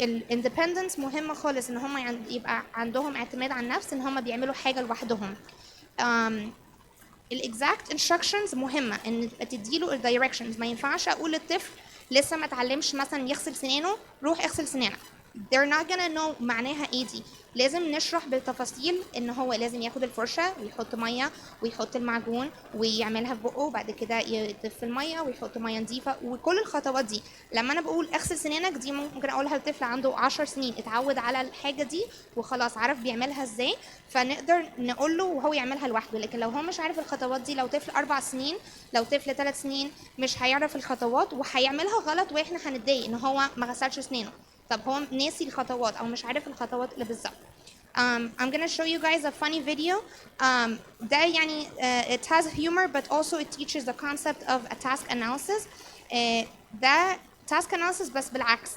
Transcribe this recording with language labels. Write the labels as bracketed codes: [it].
[ar] independence مهمة خالص ان هم يبقى عندهم اعتماد على النفس، ان هم بيعملوا حاجة لوحدهم. الاكزاكت instructions مهمة ان تديله الدايركشنز. ما ينفعش اقول للطفل لسه ما اتعلمش مثلا يغسل سنانه روح اغسل سنانك. [en] they're not gonna know [ar] معناها ايه دي. لازم نشرح بالتفاصيل ان هو لازم ياخد الفرشه ويحط ميه ويحط المعجون ويعملها في بقه، وبعد كده يطفي الميه ويحط ميه نظيفه، وكل الخطوات دي. لما انا بقول اغسل سنانك دي ممكن اقولها لطفل عنده 10 سنين اتعود على الحاجه دي وخلاص عارف بيعملها ازاي، فنقدر نقول له وهو يعملها لوحده. لكن لو هو مش عارف الخطوات دي، لو طفل 4 سنين، لو طفل 3 سنين، مش هيعرف الخطوات وهيعملها غلط، واحنا هنتضايق ان هو ما غسلش سنانه. طب هو ناسي الخطوات او مش عارف الخطوات اللي بالظبط. [en] I'm gonna show you guys a funny video. [ar] ده يعني [en] it has humor but also it teaches the concept of a task analysis. [ar] ده task analysis بس بالعكس.